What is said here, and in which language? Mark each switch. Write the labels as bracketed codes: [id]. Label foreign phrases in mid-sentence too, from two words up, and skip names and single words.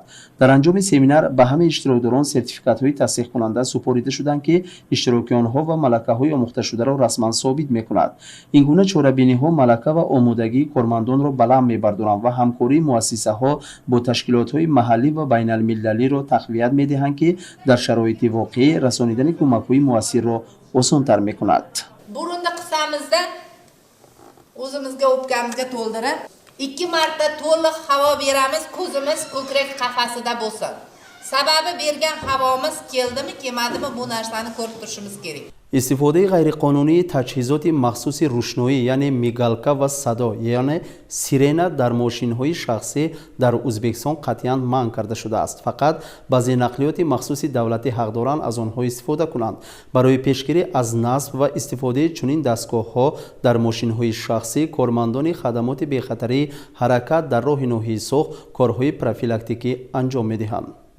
[tg] дар анҷоми семинар ба ҳама иштирокдорон сертификатҳои тасдиқкунанда супорида шуданд ки иштироки онҳо ва малакаҳои омӯхташударо расман собит мекунад. ин гуна чорабиниҳо малака ва омодагии кормандонро баланд мебардоранд ва ҳамкории муассисаҳо бо ташкилотҳои маҳаллӣ ва байналмилалиро тақвият медиҳанд ки дар шароити воқеӣ расонидани кӯмакҳои муассирро осонтар мекунад. [uz] Burunni qissamizda o'zimizga o'pkamizga to'ldirib 2 marta to'liq havo beramiz, ko'zimiz ko'krak qafasida bo'lsin. Sababi bergan havomiz keldimi, kelmadimi bu narsani ko'rib turishimiz kerak. [tg] истифодаи ғайриқонунии таҷҳизоти махсуси рӯшноӣ яъне мигалка ва садо яъне сирена дар мошинҳои шахсӣ дар Ӯзбекистон қатъиян манъ карда шудааст. фақат баъзе нақлиёти махсуси давлатӣ ҳақ доранд аз онҳо истифода кунанд. барои пешгирӣ аз насб ва истифодаи чунин дастгоҳҳо дар мошинҳои шахсӣ кормандони хадамоти бехатарии ҳаракат дар роҳи ноҳияи Соғ корҳои профилактикӣ анҷом медиҳанд.